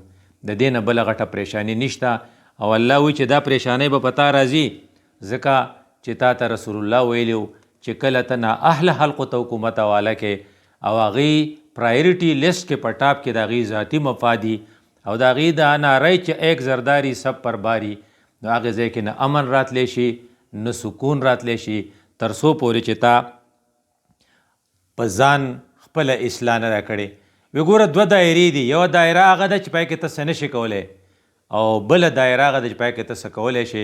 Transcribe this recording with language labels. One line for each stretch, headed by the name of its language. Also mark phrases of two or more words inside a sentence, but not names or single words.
Pashto: د دې نه بله غټه پریشاني نشته. او الله وایي چې دا پریشانۍ به په تا راځي ځکه چې تا ته رسول الله ویلي و چې کله ته نااهله حلقو ته حکومت حواله کې او هغې
English: priority list
Pashto: کې په ټاپ کې د هغې ذاتي مفادي او د هغې دا ناری چې
Urdu: ایک زرداری سب پر باری،
Pashto: نو هغې ځای کې نه امن راتلی شي نه سکون راتلی شي تر څو پورې چې تا په ځان خپله اصلاح نه ده کړې. وی ګوره دوه دایرې دي، یوه دایره هغه ده چې پای کې ته څه نشي کولی، او بله دایره هغه ده چې پای کې ته څه کولی شي.